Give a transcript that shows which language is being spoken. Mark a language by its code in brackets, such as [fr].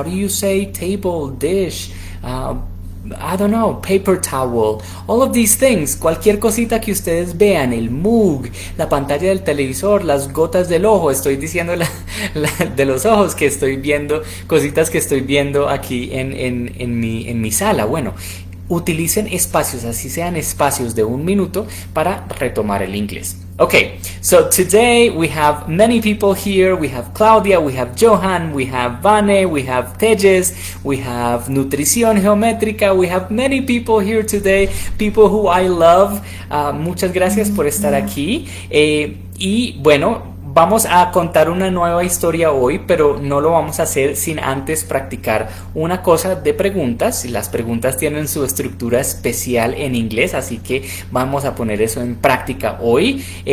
[en] How do you say table, dish, I don't know, paper towel, all of these things, [es] cualquier cosita que ustedes vean, el mug, la pantalla del televisor, las gotas del ojo, estoy diciendo de los ojos que estoy viendo, cositas que estoy viendo aquí en mi sala. Bueno, utilicen espacios, así sean espacios de 1 minuto para retomar el inglés. [en] Okay, so today we have many people here. We have Claudia, we have Johan, we have Vane, we have Tejes, we have Nutrición Geométrica. We have many people here today, people who I love. [es] Muchas gracias por estar aquí. Y bueno, vamos a contar una nueva historia hoy, pero no lo vamos a hacer sin antes practicar una cosa de preguntas. Las preguntas tienen su estructura especial en inglés, así que vamos a poner eso en práctica hoy.